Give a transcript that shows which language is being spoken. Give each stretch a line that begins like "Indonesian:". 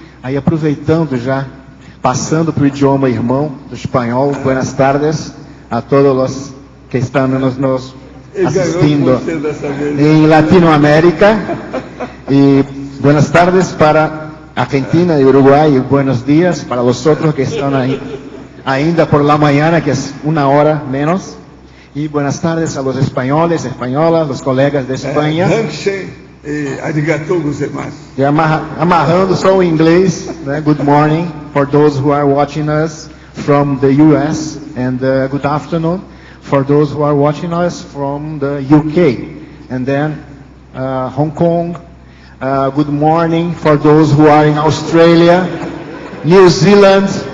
Portuguese: Aí aproveitando já, passando para o idioma irmão do espanhol,
Spanish: buenas tardes a todos
Portuguese: os que estão nos assistindo
Spanish: em Latinoamérica, y buenas tardes para Argentina y Uruguay, y buenos días para los otros que están ahí ainda por la mañana, que es una hora menos, y buenas tardes a los españoles, españolas, los colegas de España.
Japanese: Arigatou gozaimasu.
Portuguese: E amarrando só o inglês, né?
English: Good morning for those who are watching us from the US, and good afternoon for those who are watching us from the UK, and then Hong Kong. Good morning for those who are in Australia, New Zealand.